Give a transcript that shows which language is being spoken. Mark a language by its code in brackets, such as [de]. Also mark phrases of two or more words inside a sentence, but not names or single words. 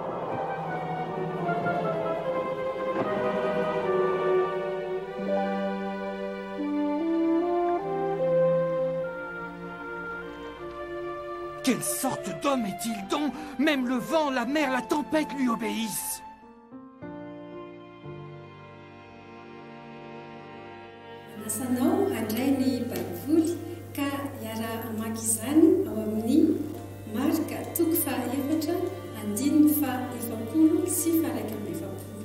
[fr] Quelle sorte d'homme est-il donc? Même le vent, la mer, la tempête lui obéissent. [mg] Anasanao handray ny baiboly ka hiara-mamaky izany ao amin'ny marika toko faha-efatra andininy faha-efapolo sy faha-raika amby efapolo.